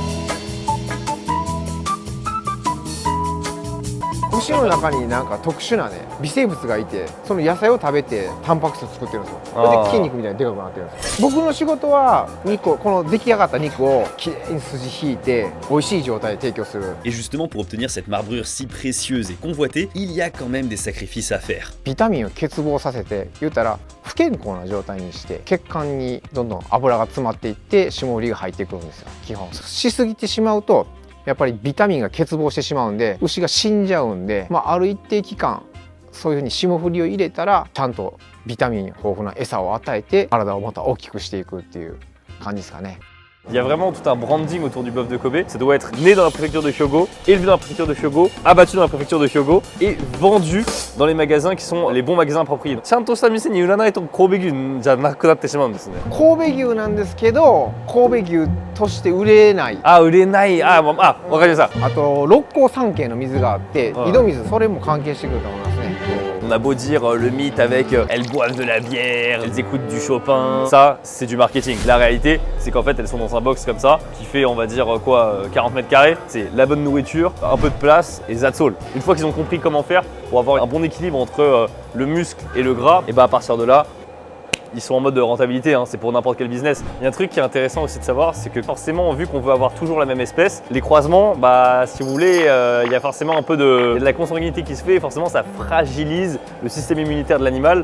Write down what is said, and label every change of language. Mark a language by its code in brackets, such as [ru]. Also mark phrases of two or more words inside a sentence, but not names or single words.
[ja] 牛の中になんか特殊なね微生物がいて、その野菜を食べてタンパク質を作ってるんですよ。それで筋肉みたいにでかくなってるんですよ。僕の仕事は肉を、この出来上がった肉をきれいに筋引いて美味しい状態で提供する。 [fr] Et justement pour obtenir cette marbrure si précieuse et convoitée, il y a quand même des sacrifices à faire. [ja] ビタミンを欠乏させて、言ったら不健康な状態にして血管にどんどん油が詰まっていって霜降りが入ってくるんですよ。基本しすぎてしまうとやっぱりビタミンが欠乏してしまうんで牛が死んじゃうんで、まあ、ある一定期間そういうふうに霜降りを入れたらちゃんとビタミン豊富な餌を与えて体をまた大きくしていくっていう感じですかね。 [fr] Il y a vraiment tout un branding autour du bœuf de Kobe. Ça doit être né dans la préfecture de Hyogo, élevé dans la préfecture de Hyogo, abattu dans la préfecture de Hyogo et vendu dans les magasins qui sont les bons magasins appropriés. [ja] ちゃんとした店に売らないと神戸牛じゃなくなってしまうんですね。神戸牛なんですけど神戸牛として売れない。あ、売れない。あ、わかりました。あと六甲山系の水があってはい井戸水、それも関係してくると思いますね。 [fr] On a beau dire le mythe avec elles boivent de la bière, elles écoutent du Chopin, ça c'est du marketing. La réalité c'est qu'en fait elles sont dans un box comme ça qui fait on va dire quoi 40 mètres carrés. C'est la bonne nourriture, un peu de place et [en] that's all. [fr] Une fois qu'ils ont compris comment faire pour avoir un bon équilibre entre le muscle et le gras, et bah à partir de là ils sont en mode de rentabilité, hein, c'est pour n'importe quel business. Il y a un truc qui est intéressant aussi de savoir, c'est que forcément, vu qu'on veut avoir toujours la même espèce, les croisements, bah si vous voulez, il y a forcément un peu de la consanguinité qui se fait, et forcément ça fragilise le système immunitaire de l'animal.